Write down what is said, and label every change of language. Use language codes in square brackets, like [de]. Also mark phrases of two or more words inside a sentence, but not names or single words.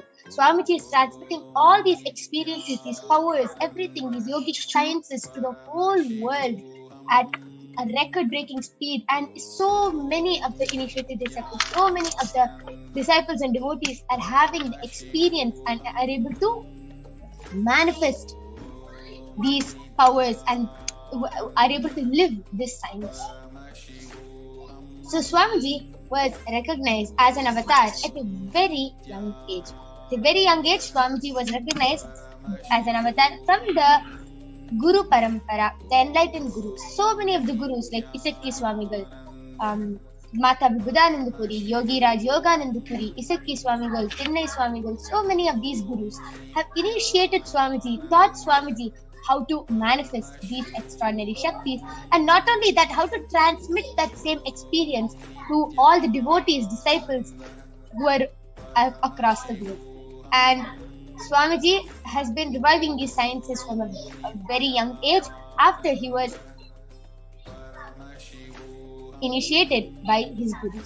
[en] Swamiji is transmitting all these experiences, these powers, everything, these yogic sciences to the whole world at a record-breaking speed, and so many of the initiated disciples, so many of the disciples and devotees are having the experience and are able to manifest these powers and are able to live this science. So Swamiji was recognized as an avatar at a very young age. At a very young age, Swamiji was recognized as an avatar from the [sa] Guru Parampara, [en] the enlightened gurus. So many of the gurus like Isakki Swamigal, Mata Vibhudananda Puri, Yogi Raj Yogananda Puri, Isakki Swamigal, Tinnai Swamigal, so many of these gurus have initiated Swamiji, taught Swamiji how to manifest these extraordinary Shaktis, and not only that, how to transmit that same experience to all the devotees, disciples who are across the globe. And Swamiji has been reviving these sciences from a very young age after he was initiated by his gurus.